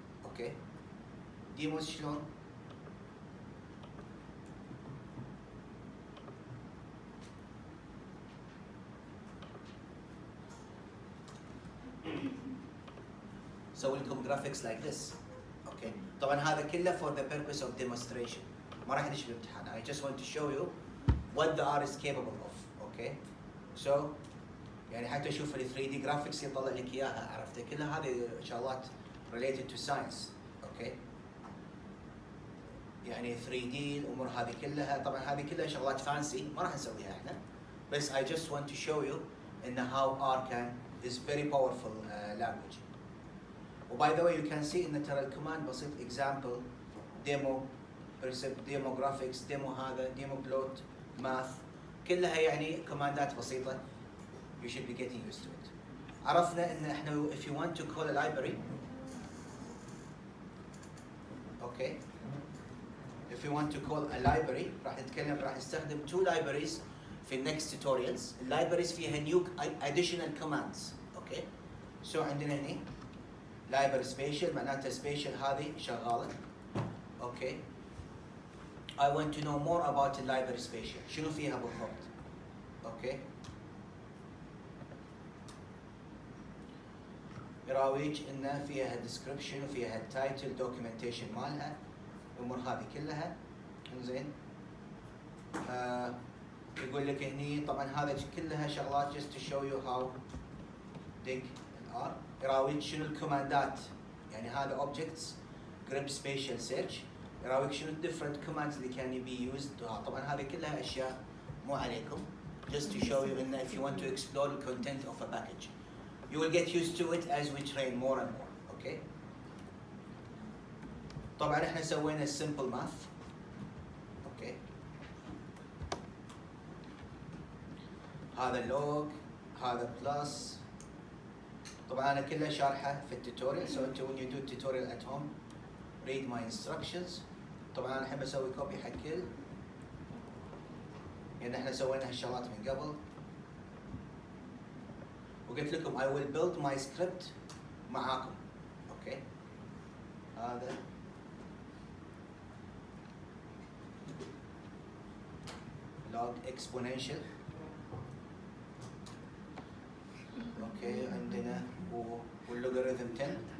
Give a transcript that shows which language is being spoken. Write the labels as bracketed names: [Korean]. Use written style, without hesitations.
[Arabic] اوكي demos شلون؟ سوي لكم graphics like this. [English] Okay طبعا هذا كله for the purpose of demonstration. [Arabic] ما راح ندش بالامتحان. [English] I just want to show you what the R is capable of. [Arabic] اوكي so يعني حتى اشوف ال 3D graphics يطلع لك اياها. عرفت كلها هذه شغلات related to science. اوكي يعني 3D الامور هذه كلها. طبعا هذه كلها شغلات فانسي ما راح نسويها احنا. [English] بس I just want to show you ان how R can is very powerful language. وباي the way you can see ان ترى الكوماند بسيط. example demo demo graphics demo هذا demo plot math كلها يعني كوماندات بسيطه. you should be getting used to it. عرفنا ان احنا if you want to call a library okay if you want to call a library راح نستخدم two libraries في next tutorials. اللايبريز فيها new additional commands. [Arabic] اوكي so عندنا هنا library spatial معناته spatial هذه شغاله. [English] Okay I want to know more about the library spatial. [Arabic] شنو فيها بالضبط؟ اوكي يراويج ان فيها description وفيها title documentation مالها الامور هذه كلها. انزين يقول لك هني طبعا هذا كلها شغلات just to show you how big R. يراويك شنو الكوماندات يعني هذا objects grep spatial search. [English] يراويك شنو different commands اللي can be used. طبعا هذه كلها اشياء مو عليكم just to show you ان if you want to explore the content of a package you will get used to it as we train more and more. okay طبعا احنا سوينا simple math. [Arabic] اوكي هذا log هذا plus. طبعا انا كله شارحه في التوتوريال. [English] so انتم when you do tutorial at home read my instructions. [Arabic] طبعا انا احب اسوي كوبي حق كل يعني احنا سوينا هالشغلات من قبل. [English] وقلت لكم I will build my script معاكم. [Arabic] اوكي هذا log exponential. اوكي عندنا واللوغاريتم 10.